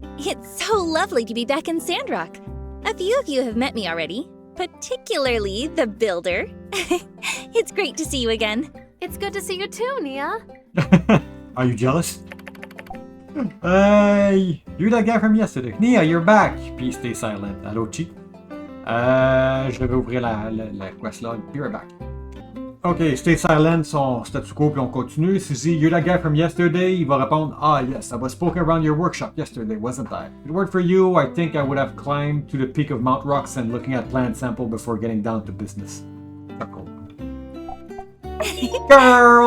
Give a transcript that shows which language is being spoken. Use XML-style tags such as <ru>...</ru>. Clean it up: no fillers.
<en>It's so lovely to be back in Sandrock. A few of you have met me already, particularly the builder. It's great to see you again. It's good to see you too, Nia. Are you jealous? You're that guy from yesterday. Nia, you're back. Puis stay silent. Allô, Chi?</en> <fr>Je vais ouvrir la quest log.</fr> <en>Be right back. Ok, stay silent,</en> <fr>son statu quo, puis on continue. Si je dis</fr> <en>you're that guy from yesterday,</en> <fr>il va répondre</fr> <en>ah yes, I was poking around your workshop yesterday, wasn't I? If it weren't for you, I think I would have climbed to the peak of Mount Rocks and looking at plant sample before getting down to business. Cool. Girl!</en>